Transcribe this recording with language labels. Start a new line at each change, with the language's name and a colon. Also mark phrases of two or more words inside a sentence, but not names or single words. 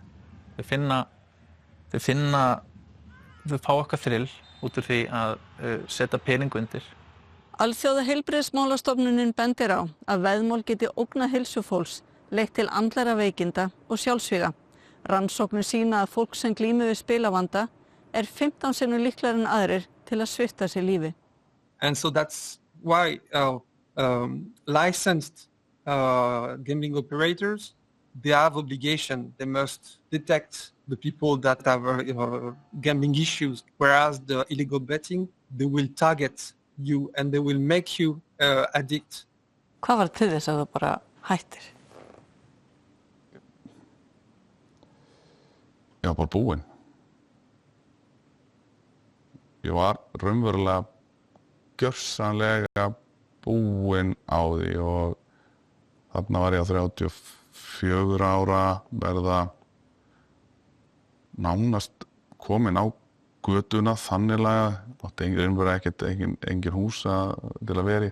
Icelandic: Þeir fá eitthvað þrill út úr því að setja pening undir. Alþjóða heilbrigðismálastofnunin bendir á að veðmál geti ógnað heilsu fólks, leitt til andlega veikinda og sjálfsvíga. Rannsóknir sýna að fólk sem glímir við spilavanda 15 sinnum líklegri en aðrir til að svipta sig lífi.
English: And so that's why licensed gambling operators, they have obligation. They must detect the people that have gambling issues, whereas the illegal betting, they will target you and they will make you addict.
Icelandic: Hvað var til þess að þú bara hættir? Ég var bara búinn. Ég var raunverulega gjörsamlega búinn á því og þarna var ég á 34 ára, verða nánast kominn á götuna þannilega, átti engin húsa til að vera í.